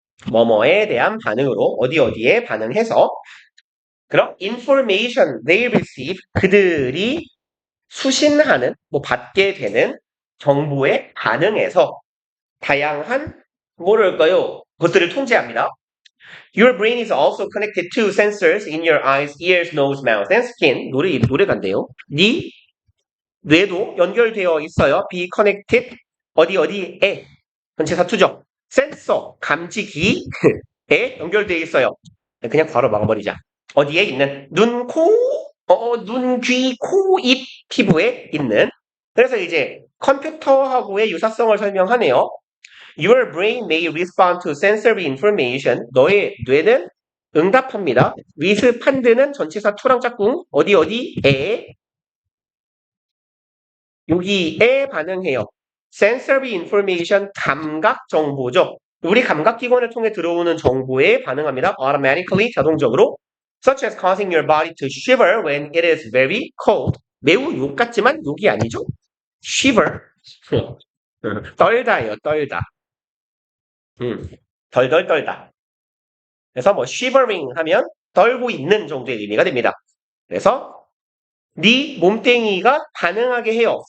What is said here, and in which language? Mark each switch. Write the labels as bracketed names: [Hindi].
[Korean] 뭐뭐에 대한 반응으로 어디 어디에 반응해서 그럼 [English] information they receive [Korean] 그들이 수신하는 뭐 받게 되는 정보에 반응해서 다양한 뭐랄까요? 것들을 통제합니다. [English] Your brain is also connected to sensors in your eyes, ears, nose, mouth, and skin. [Korean] 노래가인데요. 네 뇌도 연결되어 있어요. Be connected 어디 어디에 전체 사투죠. 센서 감지기에 연결되어 있어요. 그냥 바로 막아버리자. 어디에 있는 눈, 코, 눈, 귀, 코, 입, 피부에 있는. 그래서 이제 컴퓨터하고의 유사성을 설명하네요. [English] Your brain may respond to sensory information. [Korean] 너의 뇌는 응답합니다. respond는 전치사 to랑 짝꿍 어디 어디에 여기에 반응해요. sensory information 감각 정보죠. 우리 감각기관을 통해 들어오는 정보에 반응합니다. [English] automatically 자동적으로 such as causing your body to shiver when it is very cold. [Korean] 매우 욕 같지만 욕이 아니죠. shiver 떨다예요. 떨다. 덜덜 떨다. 그래서 뭐 shivering 하면 떨고 있는 정도의 의미가 됩니다. 그래서 네 몸뚱이가 반응하게 해요.